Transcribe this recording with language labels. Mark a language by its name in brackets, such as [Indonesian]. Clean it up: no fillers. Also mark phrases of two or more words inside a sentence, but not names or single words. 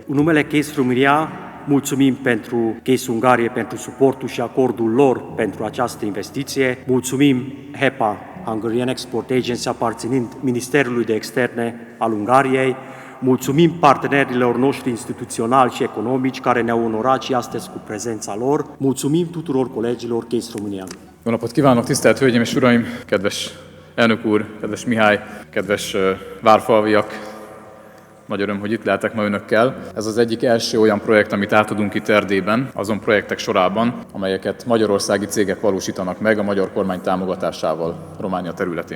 [Romanian] În numele Case România, mulțumim pentru Case Ungarie pentru suportul și acordul lor pentru această investiție. Mulțumim HEPA, [English] Hungarian Export Agency, [Romanian] aparținând Ministerului de Externe al Ungariei. Mulțumim partenerilor noștri instituționali și economici care ne-au onorat și astăzi cu prezența lor. Mulțumim tuturor colegilor Case România. [Hungarian] Jó napot kívánok, tisztelt Hölgyeim és Uraim, kedves elnök úr, kedves Mihály, kedves várfalviak, Nagy öröm, hogy itt lehetek ma önökkel. Ez az egyik első olyan projekt, amit átadunk itt Erdélyben, azon projektek sorában, amelyeket magyarországi cégek valósítanak meg a magyar kormány támogatásával Románia területén.